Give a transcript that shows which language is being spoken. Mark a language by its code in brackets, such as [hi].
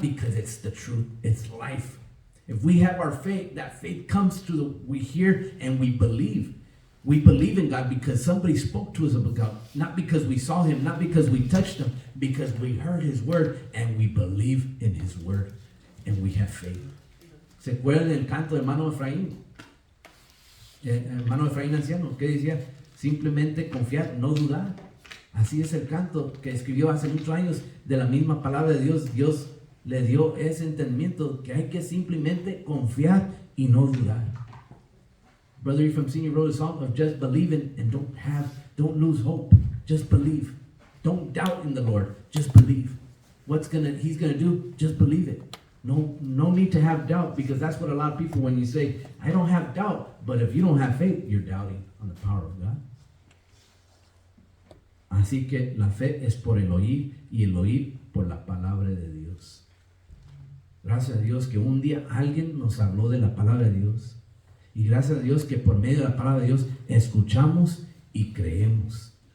[en] Because it's the truth. It's life. If we have our faith, that faith comes through we hear and we believe. We believe in God because somebody spoke to us about God. Not because we saw him, not because we touched him, because we heard his word and we believe in his word. And we have faith. [es] ¿Se acuerdan del canto de hermano Efraín? Hermano Efraín anciano, que decía, simplemente confiar, no dudar. Así es el canto que escribió hace muchos años de la misma palabra de Dios. Dios le dio ese entendimiento que hay que simplemente confiar y no dudar. [en] Brother Ephraim Sr. wrote a song of just believing and don't lose hope. Just believe. Don't doubt in the Lord. Just believe. He's gonna do, just believe it. No need to have doubt, because that's what a lot of people, when you say, I don't have doubt, but if you don't have faith, you're doubting on the power of God. [es] Así que la fe es por el oír y el oír por la palabra de Dios. Gracias a Dios que un día alguien nos habló de la palabra de Dios. Y gracias a Dios que por medio de la palabra de Dios escuchamos y creemos.